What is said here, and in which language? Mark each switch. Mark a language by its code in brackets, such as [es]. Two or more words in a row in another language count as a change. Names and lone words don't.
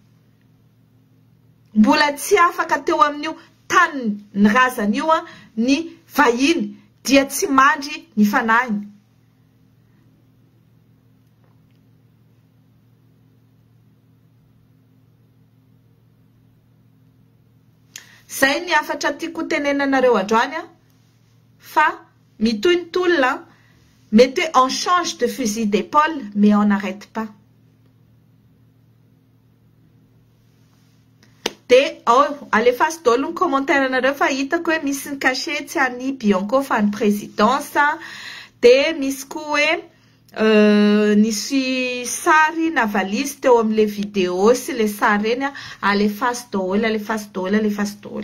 [mg] Mbola tsy afaka teo amin'io tany ny razany io ny vahiny dia tsy mandry ny fanahiny. Zay ny afatra tiako tenenanareo androany fa mitohy ny tolona [fr] mettez en change de fusil d'épaule mais on n'arrête pas. [mg] Dia alefaso daholo ny commentaire anareo fa hitako hoe misy ny cachet tsy any Bianco fa ny présidence dia misy koa hoe nisy sary na valise teo amin'le vidéo sy le sary reny alefaso daholo.